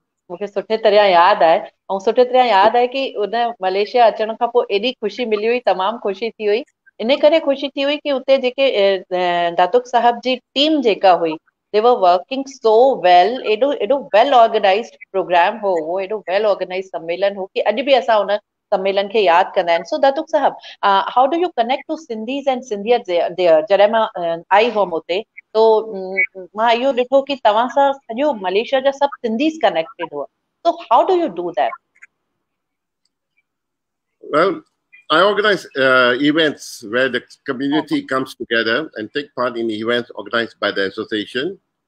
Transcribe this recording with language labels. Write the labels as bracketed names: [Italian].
[Sindhi] मूंखे सुठे तरह याद आहे ऐं सुठे तरह याद आहे कि उन मलेशिया अचण खां पोइ एॾी ख़ुशी मिली हुई, तमामु ख़ुशी थी हुई. इन करे ख़ुशी थी हुई कि उते जेके दातुक साहब जी टीम जेका हुई, [English] they were working so well. [Sindhi] एॾो [English] well organized [Sindhi] प्रोग्राम हो, वो एॾो well organized सम्मेलन हो कि अॼु बि असां उन सम्मेलन खे याद कंदा आहिनि. [English] So Datuk साहब, how do you connect to Sindhis and Sindhiyat there? [Sindhi] जॾहिं मां आई हुअमि उते, तो मां इहो ॾिठो कि तव्हां सां सॼो मलेशिया जा सभु सिंधीस कनेक्टेड हुआ. [English] So how do you do that? Well, I organize events where the community comes together and take part in events organized by the association.